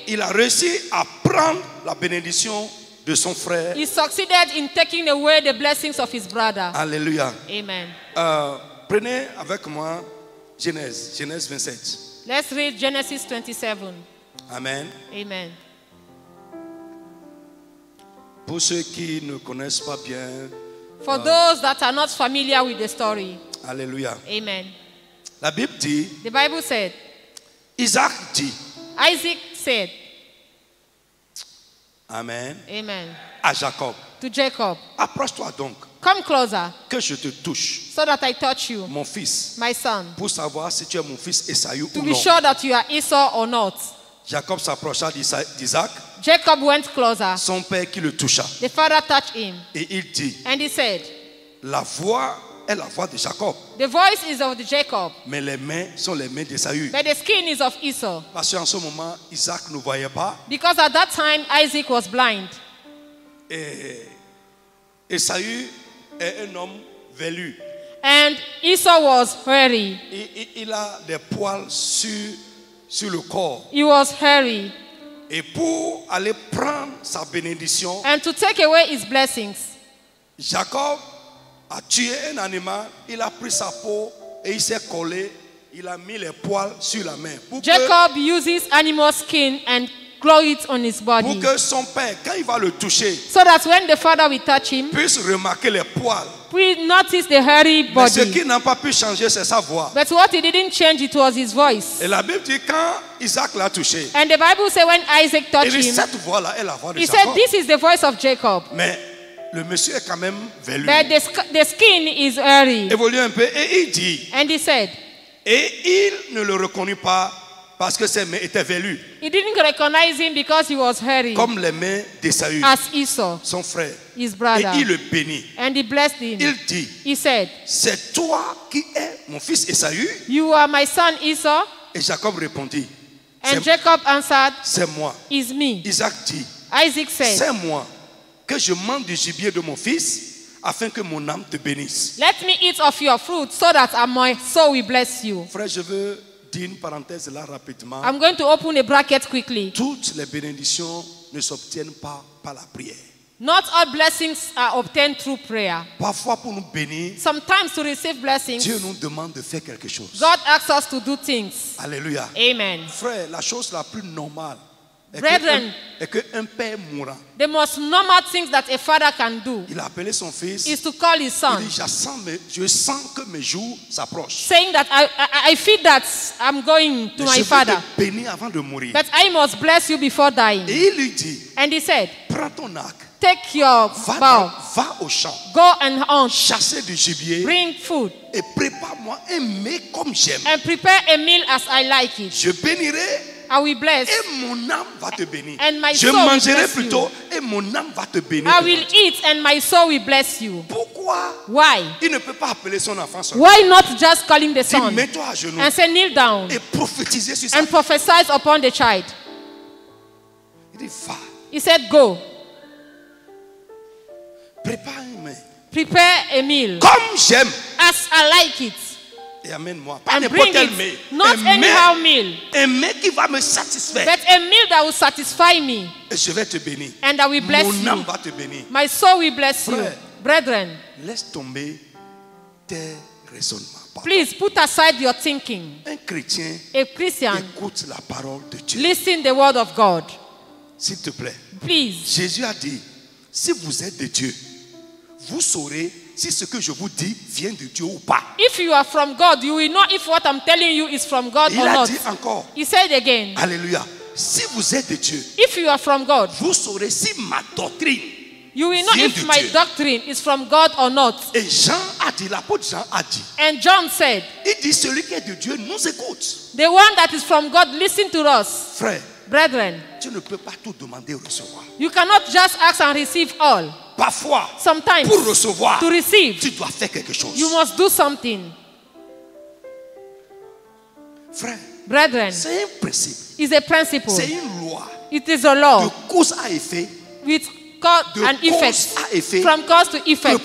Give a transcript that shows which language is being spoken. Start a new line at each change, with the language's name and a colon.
French: il a réussi à prendre la bénédiction de son frère.
English: he succeeded in taking away the blessings of his brother.
French: Alléluia.
English: Amen.
French: Prenez avec moi Genèse 27.
English: Let's read Genesis 27.
French: Amen.
English: Amen.
French: Pour ceux qui ne connaissent pas bien,
English: For those that are not familiar with the story,
French: Alléluia.
English: amen.
French: La Bible dit,
English: The Bible said,
French: Isaac dit,
English: Isaac said,
French: Amen,
English: amen,
French: à Jacob,
English: to Jacob,
French: approche-toi donc,
English: come closer
French: que je te touche,
English: so that I touch you,
French: mon fils,
English: my son,
French: pour savoir si tu es mon fils Esaü
English: to
French: ou
English: be
French: non.
English: sure that you are Esau or not.
French: Jacob s'approcha d'Isaac,
English: Jacob went closer.
French: son père qui le toucha,
English: The father touched him,
French: et il dit,
English: and he said,
French: la voix est la voix de Jacob,
English: the voice is of Jacob,
French: mais les mains sont les mains d'Esaü.
English: but the skin is of Esau.
French: Parce qu'en ce moment, Isaac ne voyait pas,
English: Because at that time, Isaac was blind.
French: et Esaü est un homme velu.
English: And Esau was hairy.
French: Il a des poils sur le corps.
English: He was hairy.
French: Et pour aller prendre sa bénédiction,
English: And to take away his blessings,
French: Jacob a tué un animal, il a pris sa peau et il s'est collé, il a mis les poils sur la main.
English: Jacob uses animal skin and glue it on his
French: Pour
English: body,
French: que son père, quand il va le toucher,
English: so that when the father will touch him,
French: puisse remarquer les poils.
English: we notice the hairy
French: Mais ce
English: body.
French: qui n'a pas pu changer, c'est sa voix.
English: But what he didn't change, it was his voice.
French: Et la Bible dit quand Isaac l'a touché,
English: And the Bible says when Isaac
French: il
English: touched
French: dit
English: him,
French: cette voix-là est la voix de
English: he said,
French: Jacob.
English: this is the voice of Jacob.
French: Mais le monsieur est quand même velu.
English: But the skin is hairy.
French: Évolue un peu et il dit,
English: And he said,
French: et il ne le reconnut pas parce que ses mains étaient velues,
English: he didn't recognize him because he was hairy,
French: comme les mains d'Esaü,
English: as Esau,
French: son frère.
English: his
French: Et
English: brother.
French: il le bénit.
English: And he blessed him.
French: Il dit,
English: He said,
French: c'est toi qui es mon fils Esaü?
English: you are my son Esau?
French: Et Jacob répondit,
English: And Jacob answered,
French: c'est moi.
English: is me.
French: Isaac dit,
English: Isaac said,
French: c'est moi que je mange du gibier de mon fils afin que mon âme te bénisse.
English: let me eat of your fruit so that my soul will bless you.
French: Frère, je veux dire une parenthèse là rapidement.
English: I'm going to open a bracket quickly.
French: Toutes les bénédictions ne s'obtiennent pas par la prière.
English: Not all blessings are obtained through prayer.
French: Parfois, pour nous bénir,
English: Sometimes to receive blessings,
French: Dieu nous demande de faire quelque chose.
English: God asks us to do things.
French: Alléluia.
English: Amen.
French: Frère, la chose la plus normale
English: Brethren,
French: est qu'un père mourant,
English: the most normal things that a father can do
French: il a appelé son fils,
English: is to call his
French: il
English: son,
French: dit, je sens que mes jours s'approchent.
English: saying that I feel that I'm going to
French: Mais
English: my
French: je vais
English: father,
French: te bénir avant de mourir.
English: but I must bless you before dying.
French: Et il lui dit,
English: And he said,
French: prends ton arc,
English: take your bow,
French: va au champ,
English: go and hunt,
French: chasser du gibier
English: bring food,
French: et prépare-moi un mets comme j'aime.
English: and prepare a meal as I like it.
French: Je bénirai
English: I will bless.
French: et mon âme va te bénir.
English: And my
French: Je
English: soul will
French: mangerai
English: bless
French: plutôt et mon âme va te bénir.
English: I will eat and my soul will bless you.
French: Pourquoi
English: Why?
French: il ne peut pas appeler son enfant seulement?
English: Why not just calling the
French: Dis,
English: son
French: mets-toi à genoux
English: and say kneel down
French: et prophétiser sur sa
English: and
French: vie.
English: prophesy upon the child?
French: Il dit, va,
English: He said, go,
French: prépare un mets.
English: prepare a meal
French: Comme j'aime.
English: as I like it
French: Et amène-moi. Pas
English: and
French: n'importe
English: bring
French: quel
English: it.
French: mets.
English: Not
French: Un
English: anyhow
French: mets,
English: meal,
French: un mets qui va me satisfaire.
English: but a meal that will satisfy me
French: Et je vais te bénir.
English: and I will bless
French: Mon âme
English: you.
French: va te bénir.
English: My soul will bless you.
French: Frère.
English: Brethren,
French: Laisse tomber tes raisonnements. Pardon.
English: please put aside your thinking.
French: Un chrétien
English: A Christian,
French: écoute la parole de Dieu.
English: listen the word of God.
French: S'il te plaît.
English: Please.
French: Jésus a dit, si vous êtes de Dieu, vous saurez si ce que je vous dis vient de Dieu ou pas.
English: If you are from God, you will know if what I'm telling you is from God
French: Il
English: or
French: a
English: not.
French: dit encore,
English: He said again,
French: alléluia, si vous êtes de Dieu,
English: if you are from God,
French: vous saurez si ma doctrine.
English: you will know
French: Vient
English: if
French: de
English: my
French: Dieu.
English: doctrine is from God or not.
French: Et Jean a dit, l'apôtre Jean a dit,
English: And John said,
French: il dit, celui qui est de Dieu nous écoute.
English: the one that is from God, listen to us.
French: Frère,
English: Brethren,
French: tu ne peux pas tout demander et recevoir.
English: you cannot just ask and receive all.
French: Parfois,
English: Sometimes,
French: pour recevoir,
English: to receive,
French: tu dois faire quelque chose.
English: you must do something.
French: Frère,
English: Brethren,
French: c'est un principe,
English: it's a principle.
French: c'est une loi
English: It is a
French: de
English: law
French: cause à effet,
English: with cause
French: de
English: and
French: cause
English: effect.
French: à effet,
English: From cause to
French: que
English: effect.